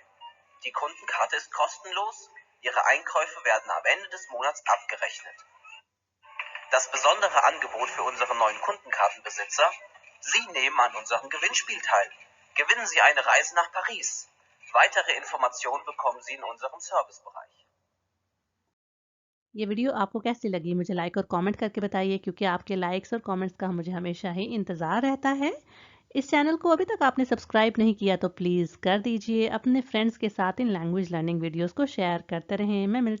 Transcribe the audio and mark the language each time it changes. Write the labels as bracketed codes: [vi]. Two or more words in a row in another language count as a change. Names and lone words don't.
[de] Die Kundenkarte ist kostenlos, Ihre Einkäufe werden am Ende des Monats abgerechnet. Das besondere Angebot für unsere neuen Kundenkartenbesitzer: Sie nehmen an unserem Gewinnspiel teil. Gewinnen Sie eine Reise nach Paris. Weitere Informationen bekommen Sie in unserem Servicebereich. [hi] ये वीडियो आपको कैसी लगी मुझे लाइक और कमेंट करके बताइए, क्योंकि आपके लाइक्स और कमेंट्स का मुझे हमेशा ही इंतज़ार रहता है। इस चैनल को अभी तक आपने सब्सक्राइब नहीं किया तो प्लीज़ कर दीजिए। अपने फ्रेंड्स के साथ इन [en] language learning videos [hi] को शेयर करते रहें।